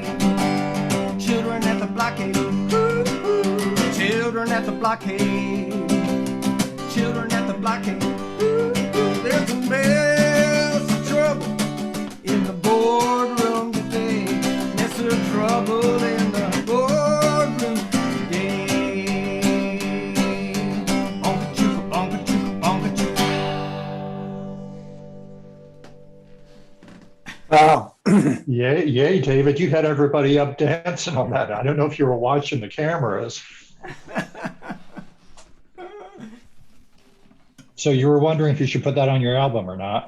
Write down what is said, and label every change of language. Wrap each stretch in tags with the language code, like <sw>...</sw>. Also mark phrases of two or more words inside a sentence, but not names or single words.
<en>Children at the blockade. Ooh, children at the blockade. Children at the blockade. Ooh, there's a mess of trouble in the boardroom today. Mess of trouble in the boardroom today. Bonka chooka, bonka chooka, bonka chooka. Wow. Yay, David, you had everybody up dancing on that. I don't know if you were watching the cameras. So you were wondering if you should put that on your album or not.</en>